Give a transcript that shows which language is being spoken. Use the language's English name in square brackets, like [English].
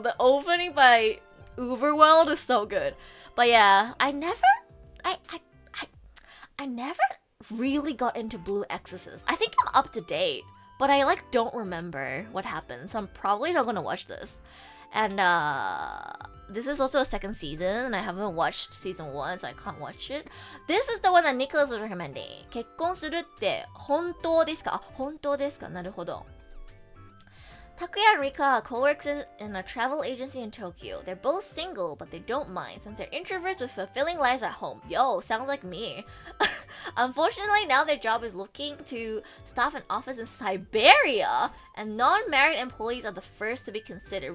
[English] The opening by Uberworld is so good. But yeah, I never really got into Blue Exorcist. I think I'm up to date, but I like don't remember what happened, so I'm probably not gonna watch this. And this is also a second season, and I haven't watched season 1, so I can't watch it. This is the one that Nicholas was recommending. [Japanese] 結婚するって本当ですか? 本当ですか?なるほど. [English] Takuya and Rika co-works in a travel agency in Tokyo. They're both single, but they don't mind since they're introverts with fulfilling lives at home. Yo, sounds like me. Unfortunately, now their job is looking to staff an office in Siberia, and non-married employees are the first to be considered.